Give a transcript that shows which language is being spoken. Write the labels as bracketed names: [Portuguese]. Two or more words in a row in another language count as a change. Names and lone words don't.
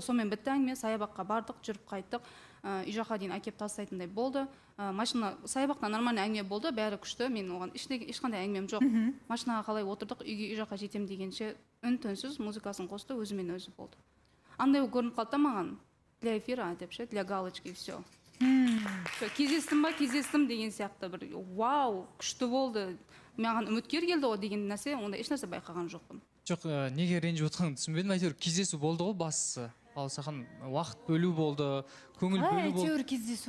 [Kazakh] Сонымен бітті әңгіме, саябаққа бардық, жүріп қайттық. Үй жаққа дейін әкеп тастайтындай болды. Машина саябақта нормальный әңгіме болды, бәрі күшті. Мен оған ешқандай әңгімем жоқ. Машинаға қалай отырдық, үй жаққа жетем дегенше үн-түнсіз музыкасын қосты, өзімен өзі болды. Андай көрініп қалды маған, [Russian] для эфира [Kazakh] деп ше, [Russian] для галочки, все. [Kazakh] Кездестім ба, кездестім деген сияқты бір вау, күшті болды. Маған үміткер келді ғой деген нәрсе, онда ешнәрсе байқаған жоқпын. Жоқ, неге ренжіп отырғанын түсінбедім. Әйтеуір кездесу болды ғой бастысы. Баласахан уақыт бөлу болды, көңіл бөлу болды. Әйтеуір кездесу.